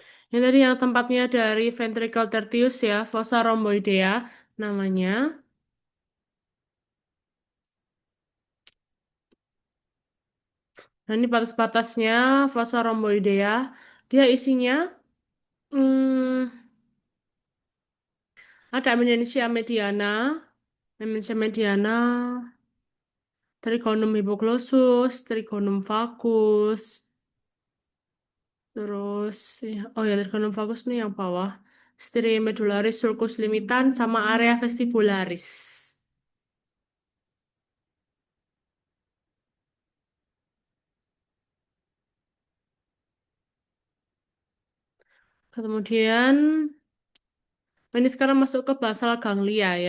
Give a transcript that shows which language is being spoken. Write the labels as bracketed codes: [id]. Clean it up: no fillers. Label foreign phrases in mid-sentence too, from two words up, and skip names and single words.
[id] Ini tadi yang tempatnya dari [la] ventricle tertius [id] ya, [la] fossa rhomboidea [id] namanya. Nah, ini batas-batasnya [la] fossa rhomboidea. [id] Dia isinya hmm, ada [la] eminensia mediana, eminensia mediana, trigonum hypoglosssus, trigonum valgus, [id] terus oh ya [la] trigonum valgus [id] nih yang bawah. [la] Striae medullaris sulcus limitan sama area vestibularis. [id] Kemudian ini sekarang masuk ke [la] basal ganglia [id] ya.